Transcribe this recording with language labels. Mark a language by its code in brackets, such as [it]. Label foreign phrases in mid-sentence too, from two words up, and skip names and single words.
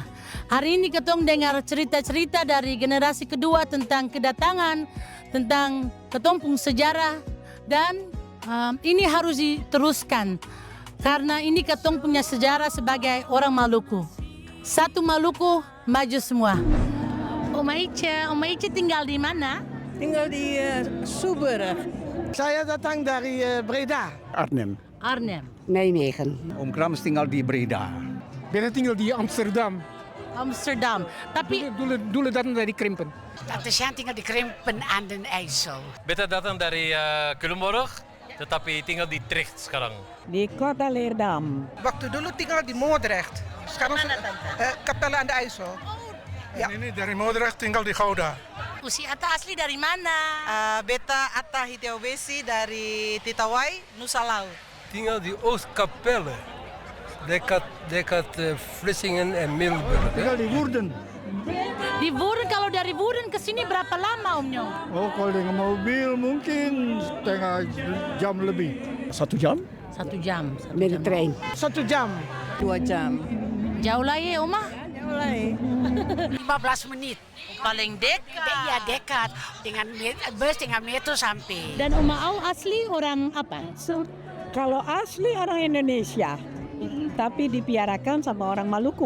[abs] Hari ini ketong dengar cerita-cerita dari generasi kedua tentang kedatangan, tentang ketompung sejarah, dan ini harus diteruskan karena ini ketong punya sejarah sebagai orang Maluku. Satu Maluku, maju semua. Oma Ica tinggal di mana? Tinggal di Suber. Saya datang dari Breda. Arnhem. Nijmegen. Om Krams tinggal di Breda. Beta tinggal di Amsterdam. Tapi Dulu datang dari Krimpen. Tante Sjan tinggal di Krimpen aan den IJssel. Beta datang dari Culemborg, tetapi tinggal di Tricht sekarang. Di kota Leerdam. Waktu dulu tinggal di Moordrecht. Sekarang Capelle aan de IJssel. Ja. Ini dari Moordrecht tinggal di Gouda. Usi Atta asli dari mana? Beta Atta Hitiawesi dari Titawai, Nusa Laut. Tinggal di Oostkapelle, dekat Vlissingen en Middelburg. Tinggal di Woerden. Di Woerden, kalau dari Woerden ke sini berapa lama Om Nyong? Oh, kalau dengan mobil mungkin setengah jam lebih. 1 jam? 1 jam. [nl] Met de trein. [abs] 1 jam. 2 jam. Jauh lah ya, Oma? 15 menit. Paling dekat. Ya dekat. Dengan bus dengan metro sampai. Dan Oma Au asli orang apa? Kalau asli orang Indonesia, tapi dipiarakan sama orang Maluku.